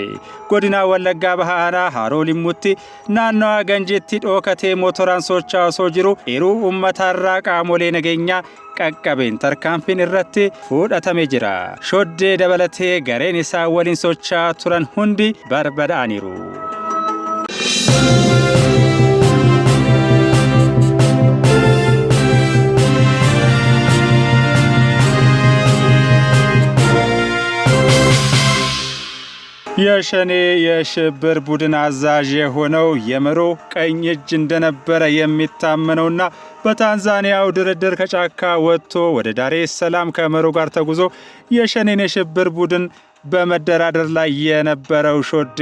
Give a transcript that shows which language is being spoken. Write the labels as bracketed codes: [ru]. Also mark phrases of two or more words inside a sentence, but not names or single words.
[om] godina Wallaggaa bahaanaa Haroo Limmuutti naannoo Ganjiitti dhookatee motoraan socho'aa osoo jiru eeruu uummatarraa qaamolee nageenyaa qaqqabeen tarkaanfiin irratti fudhatame jira. shoddee dabalatee gareen isaa waliin socho'aa turan hundi barbadaa'aniiru. [am] የሸኔ የሽብር ቡድን አዛዥ የሆነው የመሮ ቀኝ እጅ እንደነበረ የሚታመነውና በታንዛኒያው ድርድር ከጫካ ወጥቶ ወደ ዳሬ ሰላም ከመሮ ጋር ተጉዞ የሸኔን የሽብር ቡድን በመደራደር ላይ የነበረው ሾዴ